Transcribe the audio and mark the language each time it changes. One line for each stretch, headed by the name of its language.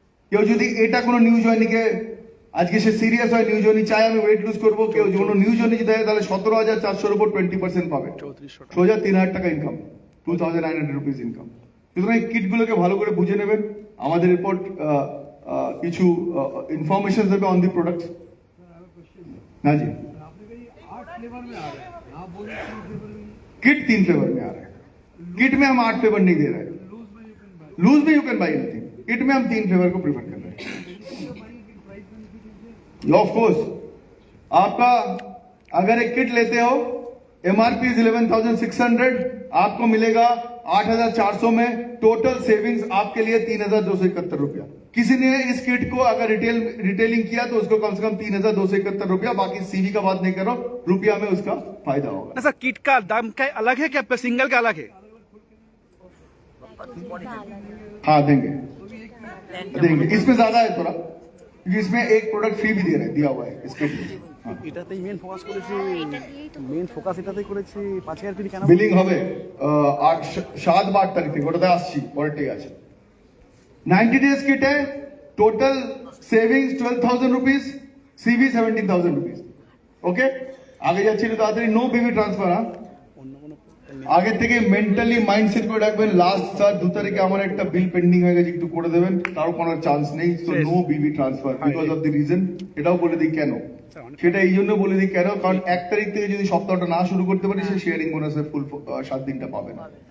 Bangla: কেউ যদি এটা কোনো নিউ জয়নিকে আজকে সে সিরিয়াস হয়, নিউ জয়নি চাই আমি ওয়েট লুজ করবো, কেউ কোনো নিউ জয়নি যদি দেয় তাহলে 17,400 উপর 20% পাবে, সোজা 3,000 টাকা ইনকাম, 2,900 রুপিস ইনকাম। সুতরাং এই কিটগুলোকে ভালো করে বুঝে নেবেন। আমাদের রিপোর্ট কিছু ইনফরমেশন দেবে অন দি প্রোডাক্ট।
Hindi: हाँ जी, किट 3 फ्लेवर में आ रहा है। किट में हम 8 फ्लेवर नहीं दे रहे हैं। लूज में
English: you can buy anything,
Hindi: kit में हम 3 फ्लेवर को प्रीफर कर रहे हैं। ऑफ कोर्स आपका अगर एक किट लेते हो, MRP 11,600, आपको मिलेगा 8,400 में। टोटल सेविंग्स आपके लिए 3,271 रुपया। किसी ने इस किट को अगर रिटेलिंग किया तो उसको कम से कम 3,271 रुपया, बाकी सीवी का बात नहीं करो, रुपया में उसका फायदा होगा। ना सर, किट का दाम क्या अलग है क्या सिंगल का अलग है? हाँ देंगे, इसमें ज्यादा है थोड़ा, क्योंकि इसमें एक प्रोडक्ट फ्री भी दिया हुआ है इस किट में।
Bangla: এটাতেই মেন ফোকাস করেছি, মেন ফোকাস এটাতেই করেছি। 5,000 কোটি কেন বিলিং হবে 7-8 তারিখ থেকে, ওটাতে আসছি পরের ঠিক আছে।
Hindi: 90 डेज किट है, total savings 12,000 rupees, CV 17,000 rupees. Okay, आगे
Bangla: जाच्छी तो ताড়াতাড়ি,
Hindi: नो बेबी ट्रांसफर। हाँ,
Bangla: আগে থেকে মেন্টালি মাইন্ডসেট করে রাখবেন লাস্ট স্যার 2 তারিখে আমার একটা বিল পেন্ডিং হয়ে গেছে, একটু করে দেবেন, তাও কোনো চান্স নেই। তো no Bibi transfer because of the reason. এটাও বলে দিই কেন, সেটা এই জন্য বলে দিই কেন, কারণ 1 তারিখ থেকে যদি সপ্তাহটা না শুরু করতে পারি সে শেয়ারিং বোনাসের ফুল 7 দিনটা পাবে না।